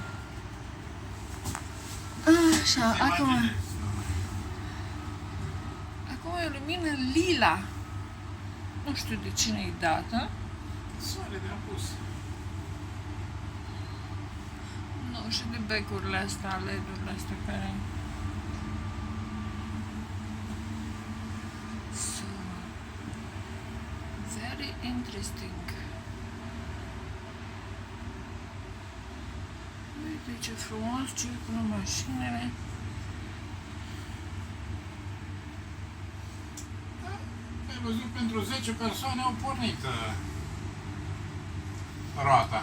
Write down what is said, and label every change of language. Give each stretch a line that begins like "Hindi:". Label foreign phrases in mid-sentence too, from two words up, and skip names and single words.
Romanian: Așa, acum imaginezi. e o lumină lila. Nu știu de cine e dată. Soare de apus. Nu, și de becurile astea, LED-urile astea care...
English: So, very interesting.
Romanian: Uite ce frumos circulă mașinile. Ai văzut, pentru 10 persoane au pornit roata.